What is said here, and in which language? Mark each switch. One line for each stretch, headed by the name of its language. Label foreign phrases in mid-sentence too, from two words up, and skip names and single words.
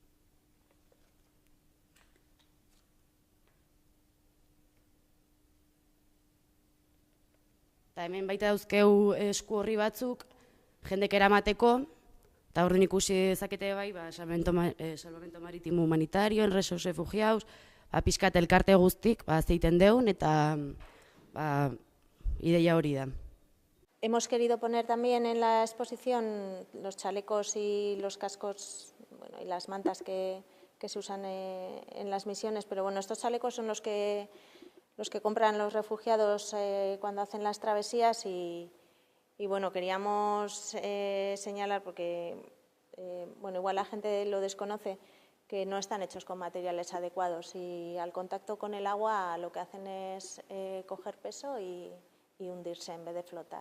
Basque: Eta hemen baita dauzkeu esku horri batzuk, jendek eramateko, eta horren ikusi dezakete bai, Salvamento Marítimo Humanitario, Enresos Refugiados, pixkat elkarte guztik zeiten deun, eta ideia hori da.
Spanish: Hemos querido poner también en la exposición los chalecos y los cascos y las mantas que se usan en las misiones, pero estos chalecos son los que compran los refugiados cuando hacen las travesías y queríamos señalar, porque igual la gente lo desconoce, que no están hechos con materiales adecuados y al contacto con el agua lo que hacen es coger peso y hundirse en vez de flotar.